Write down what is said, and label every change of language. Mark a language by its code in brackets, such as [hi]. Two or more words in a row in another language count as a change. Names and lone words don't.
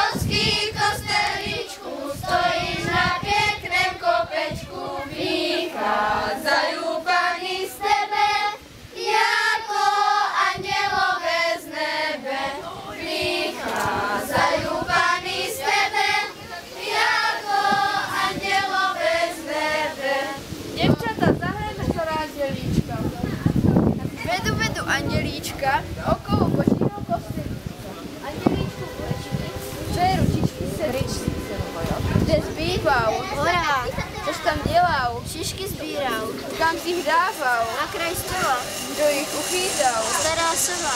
[sk] Ježišky, kosteličku, stojíš na pekném kopečku, vychádzajú Pani z tebe, jako andelové z nebe. Vychádzajú Pani z tebe, jako andelové z nebe. Devčatá, zahrajme sa na andelíčka. Vedu andelíčka okolo Božího kostelíčka. Andelíčku vlečky, tvoje ručičky srdčky. [cs] Kde zbýval? Hora, Což tam dělal? šišky sbíral, [sk] Kam si ich dával? na kraj stola, [cs] Kdo ich uchýtal? stará sova,